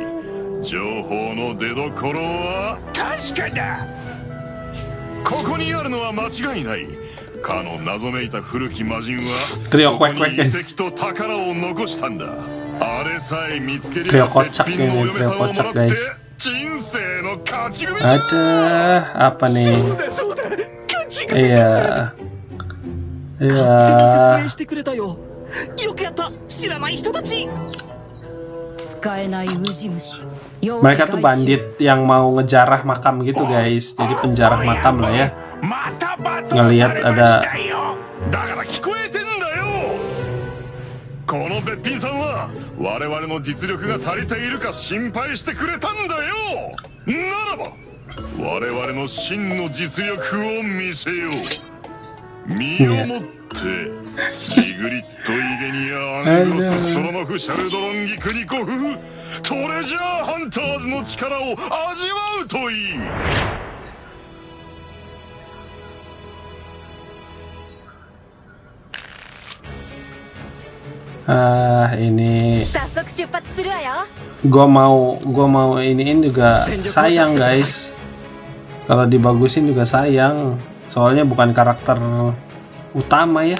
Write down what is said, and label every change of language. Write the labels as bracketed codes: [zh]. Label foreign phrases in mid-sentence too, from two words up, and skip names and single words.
[ja] 情報の出どころは確かだ。ここにあるのは間違いない。かの謎めいた古き魔人はここに遺跡と宝を残したんだ。あれさえ見つければ別品のお嫁さんをもらって人生の勝ち組じゃ。 [id] apa nih? Iya. [ja] 説明してくれたよ。よくやった、知らない人たち。 [id] Mereka tuh bandit yang mau ngejarah makam gitu guys. Jadi penjarah makam lah ya. Ngelihat ada. [ja] このべっぴんさんは我々の実力が足りているか心配してくれたんだよ。ならば我々の真の実力を見せよう。身をもってリグリット・イゲニア・アングロス・ストロノフ・シャルドロンギ・クニコフトレジャー・ハンターズの力を味わうといい。 [id] Ini gua mau iniin juga sayang guys. Kalau dibagusin juga sayang. Soalnya bukan karakter utama ya.